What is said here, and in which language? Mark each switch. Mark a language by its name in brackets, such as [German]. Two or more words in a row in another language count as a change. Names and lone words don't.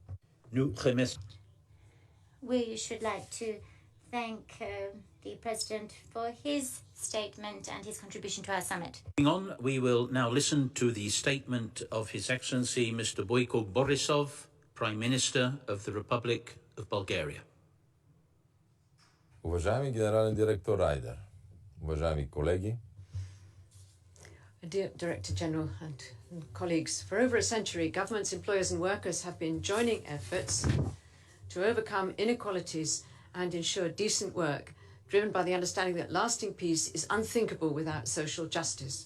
[English] We should like to thank the President for his statement and his contribution to our summit. Moving on, we will now listen to the statement of His Excellency Mr. Boyko Borisov, Prime Minister of the Republic of Bulgaria. [Bulgarian] Уважаеми генерален директор Райдер, уважаеми колеги, [English] Dear Director General and colleagues, for over a century, governments, employers and workers have been joining efforts to overcome inequalities and ensure decent work, driven by the understanding that lasting peace is unthinkable without social justice.